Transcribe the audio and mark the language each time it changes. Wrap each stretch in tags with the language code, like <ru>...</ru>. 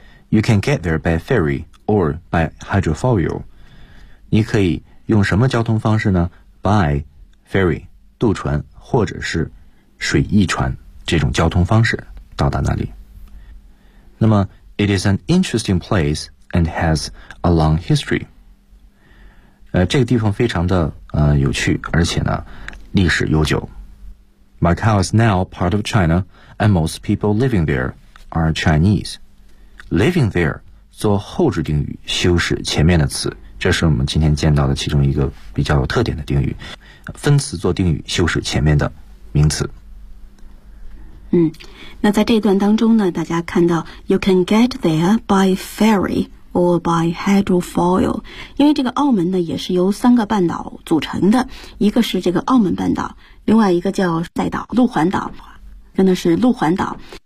<en>You can get there by ferry or by hydrofoil.</en> <zh>你可以用什么交通方式呢？</zh> <en>By ferry,</en> <zh>渡船，或者是水翼船，这种交通方式到达那里。那么</zh> <en>it is an interesting place and has a long history.</en> <zh>这个地方非常的有趣，而且呢历史悠久。</zh> <en>Macau is now part of China and most people living there are Chinese. Living there</en> <zh>做后置定语修饰前面的词，这是我们今天见到的其中一个比较有特点的定语，分词做定语修饰前面的名词。那在这一段当中呢，大家看到</zh> <en>you can get there by ferry or by hydrofoil，</en> <zh>因为这个澳门呢也是由三个半岛组成的，一个是这个澳门半岛，另外一个叫赛岛路环岛，真的是路环岛。</zh>